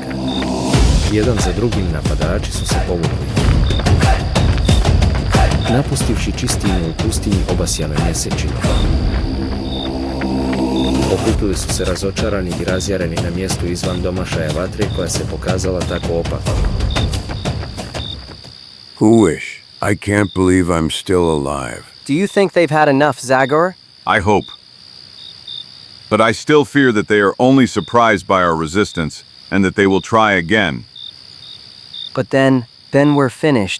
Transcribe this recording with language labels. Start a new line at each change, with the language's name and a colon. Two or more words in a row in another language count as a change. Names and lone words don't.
Croatian: Jedan za drugim napadači su se povukli. Napustivši čistinu u pustinji obasjanoj mjesečinom. Okupili su se razočarani i razjareni na mjestu izvan domašaja vatre koja se pokazala tako opako. Who-ish.
English: I can't believe I'm still alive. Do you think they've had enough, Zagor? I hope. But I still fear that they are only surprised by our resistance, and that they will try again. But then we're finished.